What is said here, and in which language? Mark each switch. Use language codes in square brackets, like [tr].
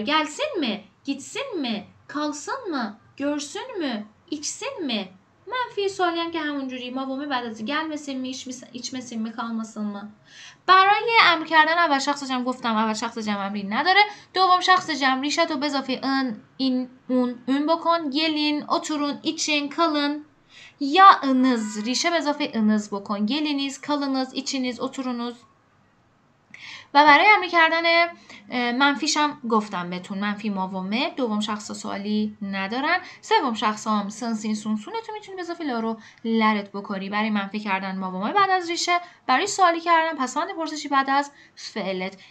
[tr] gelsin mi? Gitsin mi? Kalsın mı? Görsün mü? İçsin mi? [fa] منفی سوالی هم که همونجوری ماومه بعد از [tr] gelmesin mi? içmesin mi? kalmasın mı? [fa] برای امر کردن اول شخص جمع گفتم اول شخص جمع امری نداره. دوم شخص جمع ریشه تو به اضافه ان، این، اون بکن. [tr] gelin, oturun, için, kalın. [fa] یا انز، ریشه به اضافه انز بکن. [tr] geliniz, kalınız, içiniz, oturunuz. [fa] و برای امر کردن منفیش هم گفتم بهتون، منفی ماومه، دوم شخص سوالی ندارن. سوم شخص هم سن، سین، سون، سونه تو میتونی به اضافه لارو لرت بکنی. برای منفی کردن ماومه بعد از ریشه، برای سوالی کردن پسوند پرسشی بعد از فعلت.